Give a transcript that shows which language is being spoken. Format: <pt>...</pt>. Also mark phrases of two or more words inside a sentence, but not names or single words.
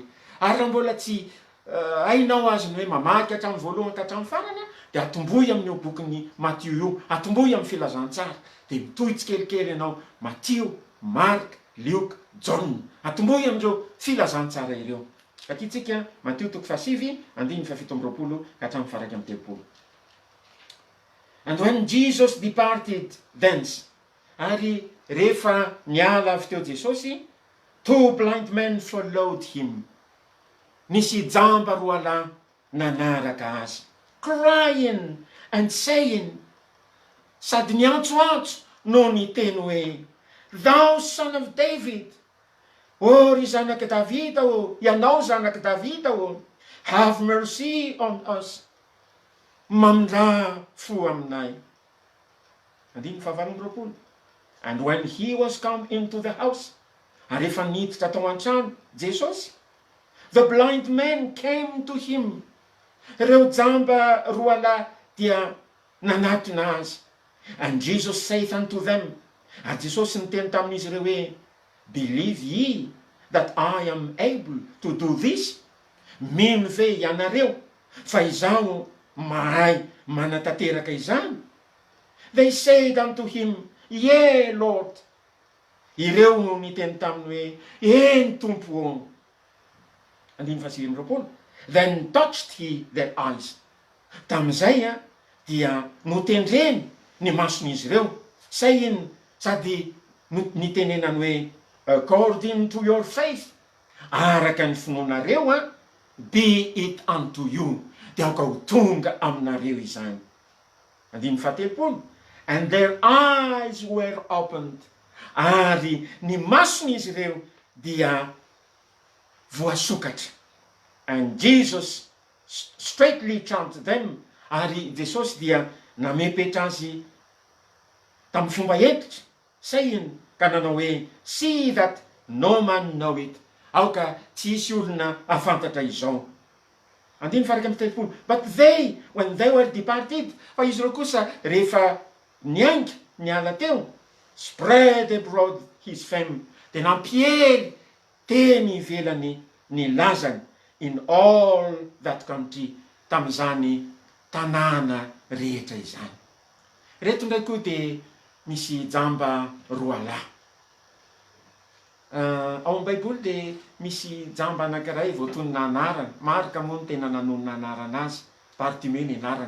<mg>Ary raha mbola tsy hainao azy ny hoe mamaky hatramin'ny voalohany ka hatramin'ny farany, dia atomboy amin'io bokin'ny Matthieu io, atomboy amin'ny filazantsara, dia mitohy tsikelikely ianao Matthieu, Marc, Luc, John, atomboy amin'ireo filazantsara ireo. Fakitsika Matteo 7:7-7 ka hatramin'ny faraky amin'ny 3.</mg> <en>And when Jesus departed thence,</en> <mg>ary rehefa niala avy teo Jesosy, 2</mg> <en>blind men followed him.</en> <mg>Nisy jamba roa lahy nanaraka azy,</mg> <en>crying and saying,</en> <mg>sady niantsoantso no niteny hoe,</mg> <en>thou son of David,</en> <mg>o ry zanaky Davida o, ianao zanaky Davida o,</mg> <en>have mercy on us.</en> <mg>Mamindra fo aminay. 9:20.</mg> <en>And when he was come into the house,</en> <mg>ary rehefa niditra tao an-trano Jesosy,</mg> <en>the blind men came to him.</en> <mg>Reo jamba roa lahy dia nanatona azy.</mg> <en>And Jesus saith unto them,</en> <mg>ary Jesosy niteny tamin'izy ireo hoe,</mg> <en>believe ye that I am able to do this?</en> <mg>Mino ve ianareo fa izaho mahay manatanteraka izany?</mg> <en>They said unto him, yea, Lord.</en> <mg>Ireo no niteny taminy hoe, eny tompo o. 9:20.</mg> <en>Then touched he their eyes.</en> <mg>Tamizay dia notendreny ny mason'izy ireo, saying, sady nitenenany hoe,</mg> <en>according to your faith,</en> <mg>araka ny finoanareo</mg> <en>be it unto you,</en> <mg>dia aoka ho tonga aminareo izany. 9:30.</mg> <en>And their eyes were opened,</en> <mg>ary ny mason'izy ireo dia voasokatra.</mg> <en>And Jesus straightly charged them,</en> <mg>ary Jesosy dia namepetra azy tamin'ny fomba entitra, saying, ka nanao hoe,</mg> <en>see that no man know it.</en> <mg>Aoka tsy isy olona afantatra izao. 9:30.</mg> <en>But they, when they were departed,</en> <mg>fa izy ireo kosa rehefa niainga niala teo,</mg> <en>spread abroad his fame,</en> <mg>dia nampiely teny ivelany ny lazany</mg> <en>in all that country,</en> <mg>tamin'izany tanàna rehetra izany. Reto ndray koa dia misy jamba roa lahy. Ao amin'ny Baiboly dia misy jamba anankiray voatonona anarana, Marka moa no tena nanonona anarana azy, Bartimeo ny anarana.</mg>